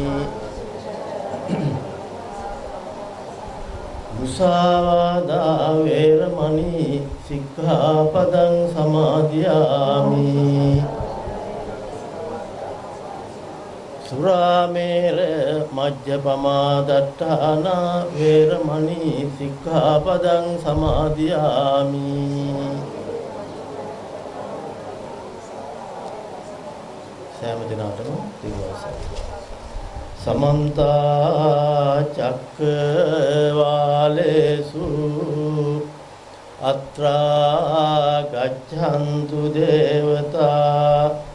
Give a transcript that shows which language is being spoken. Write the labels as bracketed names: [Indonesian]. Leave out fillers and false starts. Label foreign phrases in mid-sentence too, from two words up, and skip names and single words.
[Pali] มุสาวาทาเวรมณีสิกขาปดังสมาธิยามิ สุราเมรมัจจปมา ดัฏฐานาเวรมณีสิกขาปดังสมาธิยามิ [Sinhala] සෑම දිනකටම [Pali] දිවසයි සමන්ත චක්කවාලේසු අත්‍රා ගච්ඡන්තු දේවතා